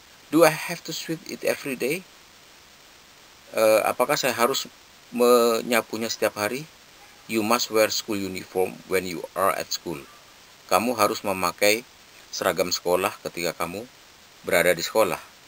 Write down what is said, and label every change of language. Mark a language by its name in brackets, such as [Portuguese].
[English] Do I have to sweep it every day? [Indonesian] Apakah saya harus menyapunya setiap hari? [English] You must wear school uniform when you are at school. [Indonesian] Kamu harus memakai seragam sekolah ketika kamu berada di sekolah.